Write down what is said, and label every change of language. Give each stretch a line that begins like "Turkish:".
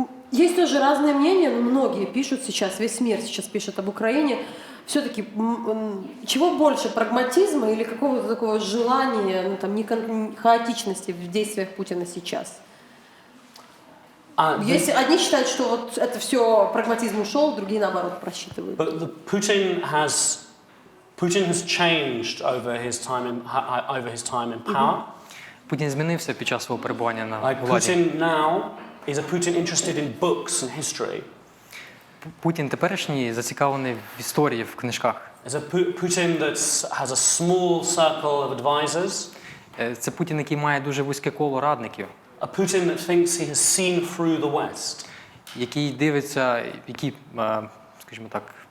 Russian: Есть тоже разные мнения, но многие пишут сейчас, весь мир сейчас пишет об Украине. Все-таки чего больше, прагматизма или какого-то такого желания, ну, там, хаотичности в действиях Путина сейчас? Если одни считают, что вот это все прагматизм ушел, другие наоборот просчитывают.
English: But Putin has changed over his time in power.
Ukrainian: Путін змінився під час свого перебування на Like владі.
English: Putin now is a Putin interested in books and history.
Ukrainian: Путін теперішній зацікавлений в історії, в книжках.
English: Is a Putin that has a small circle of advisors.
Ukrainian: Це Путін, який має дуже вузьке коло радників.
English: A Putin that thinks he has seen through the West.
Ukrainian: Який дивиться, який, скажімо так,